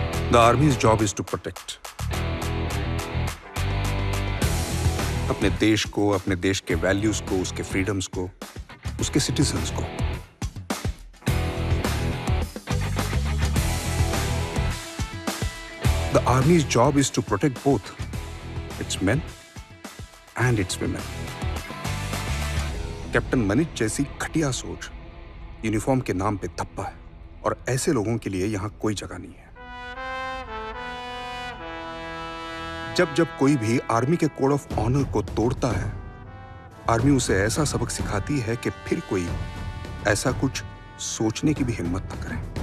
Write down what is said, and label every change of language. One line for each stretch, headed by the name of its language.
English: The army's job is to protect.
Hindi: अपने देश को, अपने देश के वैल्यूज को, उसके फ्रीडम्स को, उसके सिटीजन्स को।
English: The army's job is to protect both its men and its women.
Hindi: Captain Manit जैसी घटिया सोच यूनिफॉर्म के नाम पे धप्पा है और ऐसे लोगों के लिए यहां कोई जगह नहीं है। जब जब कोई भी आर्मी के कोड ऑफ ऑनर को तोड़ता है, आर्मी उसे ऐसा सबक सिखाती है कि फिर कोई ऐसा कुछ सोचने की भी हिम्मत न करे।